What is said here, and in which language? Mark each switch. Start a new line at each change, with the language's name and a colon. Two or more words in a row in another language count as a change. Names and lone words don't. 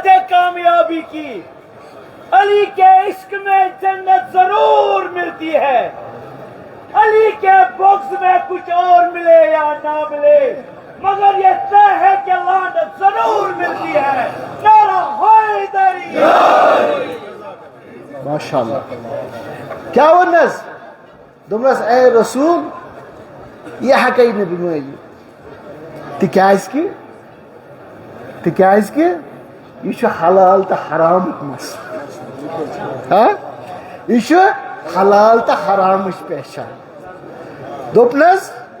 Urdu: کامیابی کی علی کے عشق میں جنت ضرور ملتی ہے علی کے بغض میں کچھ اور ملے یا نہ ملے مگر یہ طے ہے کہ لعنت ضرور ملتی ہے نعرہ حیدری
Arabic: ماشاء اللہ
Kashmiri: کیٛاہ ووٚننس دوٚپنس اے رسول یہِ ہٮ۪کے نہٕ بہٕ مٲنِتھ تِکیٛازِ کہِ یہِ چھُ حلال تہٕ حرامُک مسلہٕ یہِ چھُ حلال تہٕ حرامٕچ پہچان دوٚپنس